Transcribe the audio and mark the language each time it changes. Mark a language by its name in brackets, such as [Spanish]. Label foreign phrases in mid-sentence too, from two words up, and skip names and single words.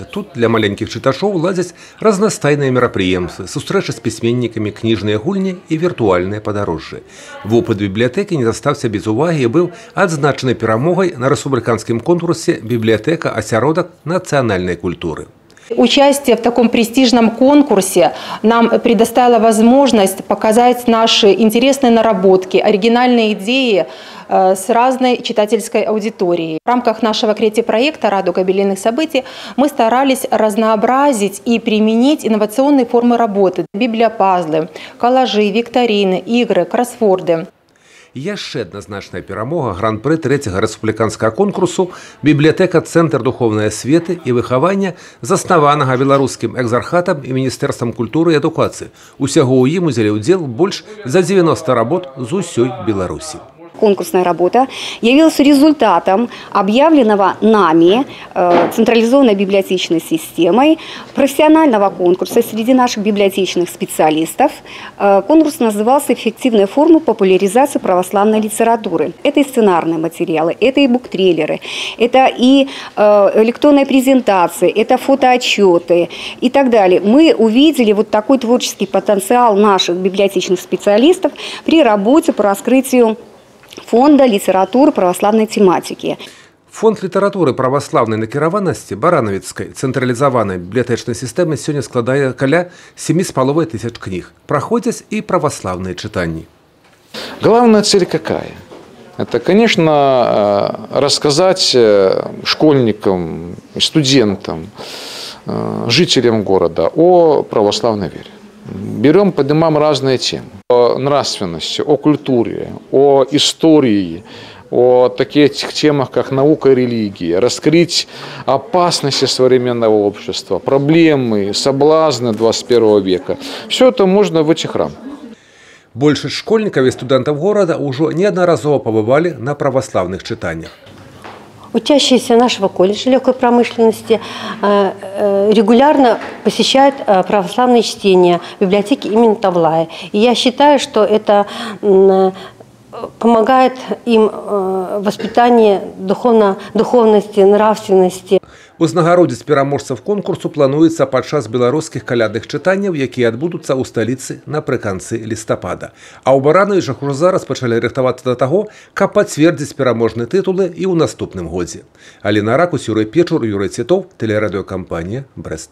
[Belarusian] Тут для маленькіх чытачоў ладзяць разнастайныя мерапрыемствы, сустрэчы з пісьменнікамі, кніжныя гульні і віртуальныя падарожжы. Вопыт бібліятэкі не застаўся без увагі і быў адзначаны перамогай на рэспубліканскім конкурсе «Библиотека Осяродок нацыянальнай культуры». [Russian] Участие в таком престижном конкурсе нам предоставило возможность показать наши интересные наработки, оригинальные идеи с разной читательской аудиторией. В рамках нашего креатив-проекта «Радуга юбилейных событий» мы старались разнообразить и применить инновационные формы работы. Библиопазлы, коллажи, викторины, игры, кроссворды. [Belarusian] Яшчэ адназначная перамога гран-пры трэцяга рэспубліканскага конкурсу «Бібліятэка Цэнтр духовнай асветы і выхавання», заснаванага беларускім экзархатам і Міністэрствам культуры і адукацыі. Усяго ў ім узялі ўдзел больш за 90 работ з усёй Беларусі. [Russian] Конкурсная работа явилась результатом объявленного нами централизованной библиотечной системой профессионального конкурса среди наших библиотечных специалистов. Конкурс назывался «Эффективные формы популяризации православной литературы». Это и сценарные материалы, это и буктрейлеры, это и электронные презентации, это фотоотчеты и так далее. Мы увидели вот такой творческий потенциал наших библиотечных специалистов при работе по раскрытию фонда литературы православной тематики. [Belarusian] Фонд літаратуры праваслаўнай накіраванасці баранавіцкай цэнтралізаванай бібліятэчнай сістэмы сёння складае каля 7,5 тысяч книг. [Russian] Проходят и православные читания. Главная цель какая? Это, конечно, рассказать школьникам, студентам, жителям города о православной вере. Берем, поднимаем разные темы. О нравственности, о культуре, о истории, о таких темах, как наука и религия. Раскрыть опасности современного общества, проблемы, соблазны 21 века. Все это можно в этих рамках. [Belarusian] Большасць школьнікаў і студэнтаў горада ўжо неаднаразова пабывалі на праваслаўных чытаннях. [Russian] Учащиеся нашего колледжа легкой промышленности регулярно посещают православные чтения в библиотеке имени Тавлая. И я считаю, что это помогает им в воспитании духовности, нравственности. [Belarusian] Узнагародзіць пераможцаў конкурсу плануецца падчас беларускіх калядных чытанняў, якія адбудуцца ў сталіцы напрыканцы лістапада. А ў Баранавічах ужо зараз пачалі рыхтавацца да таго, каб пацвердзіць пераможныя тытулы і ў наступным годзе. Аліна Ракус, Юрый Печур, Юрый Цветов, тэлерадыёкампанія «Брэст».